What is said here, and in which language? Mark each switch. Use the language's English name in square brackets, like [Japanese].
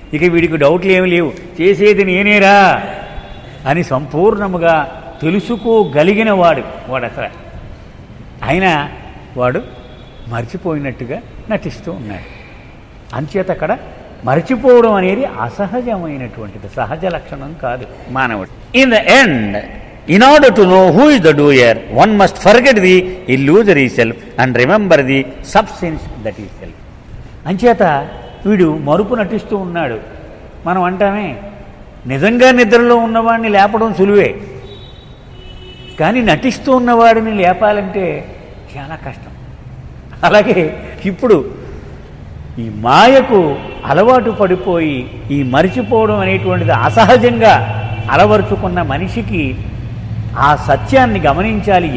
[Telugu] ఇక వీడికి డౌట్లు ఏమి లేవు, చేసేది నేనేరా అని సంపూర్ణముగా తెలుసుకోగలిగిన వాడు అసలు. అయినా వాడు మర్చిపోయినట్టుగా నటిస్తూ ఉన్నాడు. అంచేత అక్కడ మర్చిపోవడం అనేది అసహజమైనటువంటిది, సహజ లక్షణం కాదు మానవుడు. [English] In the end, in order to know who is the doer, one must forget the illusory self and remember the substance that is self. [Telugu] అంచేత వీడు మరుపు నటిస్తూ ఉన్నాడు. మనం అంటామే నిజంగా నిద్రలో ఉన్నవాడిని లేపడం సులువే, కానీ నటిస్తూ ఉన్నవాడిని లేపాలంటే చాలా కష్టం. అలాగే ఇప్పుడు ఈ మాయకు అలవాటు పడిపోయి ఈ మరిచిపోవడం అనేటువంటిది అసహజంగా అలవరుచుకున్న మనిషికి ఆ సత్యాన్ని గమనించాలి.